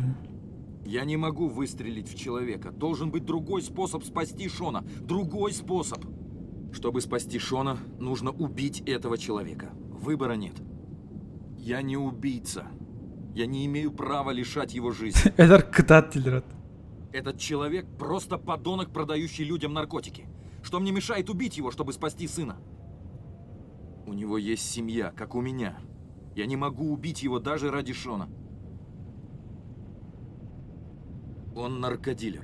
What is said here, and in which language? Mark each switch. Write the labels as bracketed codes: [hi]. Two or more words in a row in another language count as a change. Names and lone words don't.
[ru] Я не могу выстрелить в человека. Должен быть другой способ спасти Шона. Другой способ. Чтобы спасти Шона, нужно убить этого человека. Выбора нет. Я не убийца. Я не имею права лишать его жизни. Ölür kıtat dili. Этот человек просто подонок, продающий людям наркотики. Что мне мешает убить его, чтобы спасти сына? У него есть семья, как у меня. Я не могу убить его даже ради Шона. Он наркодилер.